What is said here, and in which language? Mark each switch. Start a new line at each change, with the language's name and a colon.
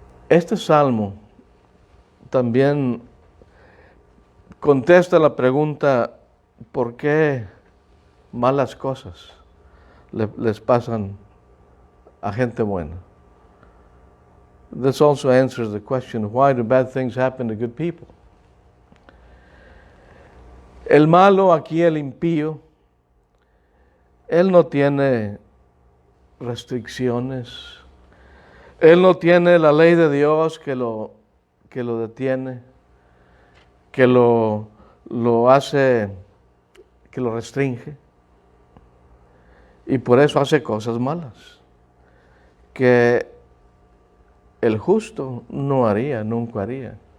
Spanish: Este salmo también contesta la pregunta, ¿por qué malas cosas les pasan a gente buena?
English: This also answers the question, why do bad things happen to good people?
Spanish: El malo, aquí el impío, él no tiene restricciones, él no tiene la ley de Dios que lo detiene, que lo hace, que lo restringe, y por eso hace cosas malas, que el justo no haría, nunca haría.